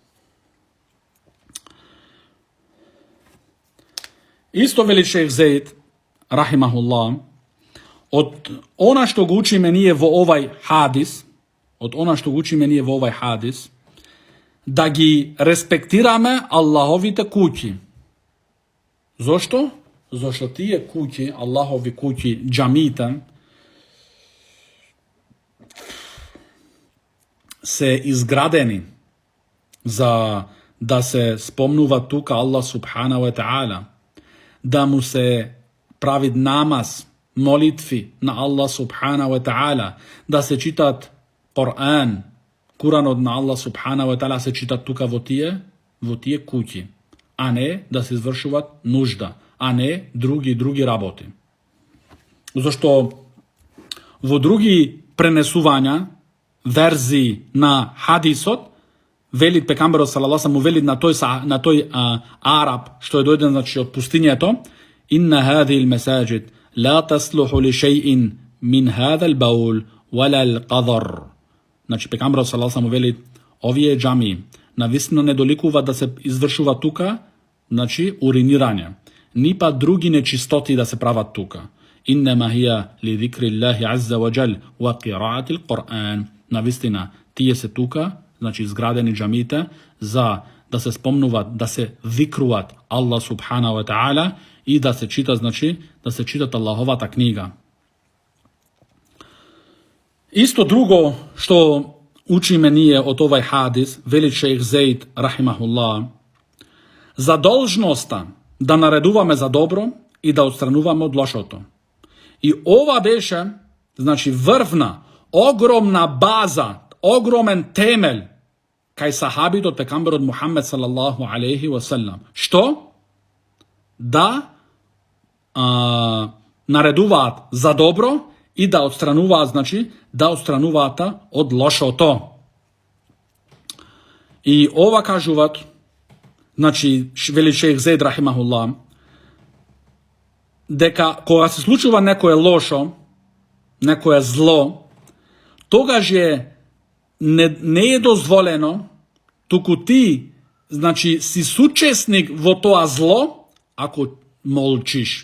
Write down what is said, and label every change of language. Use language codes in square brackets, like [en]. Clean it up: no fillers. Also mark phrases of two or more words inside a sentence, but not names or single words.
[mk] Исто вели шейх Зейд, рахимахуллах, од она што го учиме ние во овај хадис, да ги респектираме Аллаховите куќи. Зошто? Зошто тие куќи, Аллахови куќи, џамиите, се изградени за да се спомнува тука [ar] الله سبحانه وتعالى, [mk] да му се прави намаз, молитви на [ar] الله سبحانه وتعالى, [mk] да се читат Куран од на [ar] الله سبحانه وتعالى [mk] се читат тука во тие куќи, а не да се извршуваат нужда, а не други работи. Зошто во други пренесувања верзии на хадисот, велат пејгамберот [ar] صلى الله عليه [mk] велат на тој Арап, што е дојден значи од пустињата, [ar] إن هذه المساجد لا تصلح لشيء من هذا البول ولا القذر. [mk] Значи пејгамберот [ar] صلى الله عليه [mk] велат овие џамии навистина не доликува да се извршува тука, значи уринирање, ни па други нечистотии да се прават тука. [ar] إنما هي لذكر الله عز وجل وقراءة القرآن. [mk] Навистина тие се тука, значи изградени џамиите, за да се спомнуваат, да се зикруваат [ar] الله سبحانه وتعالى [mk] и да се чита, значи да се чита Аллаховата книга. Исто друго што учиме ние од овој хадис, вели шејх Заид рахимахуллах, задолжноста да наредуваме за добро и да одвраќаме од лошото. И ова беше, значи врвна, огромна база, огромен темел кај сахабите од пејгамберот од Мухамед [ar] صلى الله عليه وسلم. [mk] Što? Да наредуваат за добро и да одвраќаат, значи да одвраќаат од лошото. И ова кажуваат, значи вели шејх Заид рахимахуллах, дека кога се случува нешто лошо, нешто зло, тогаш не е дозволено, туку ти, значи си соучесник во тоа зло, ако молчиш.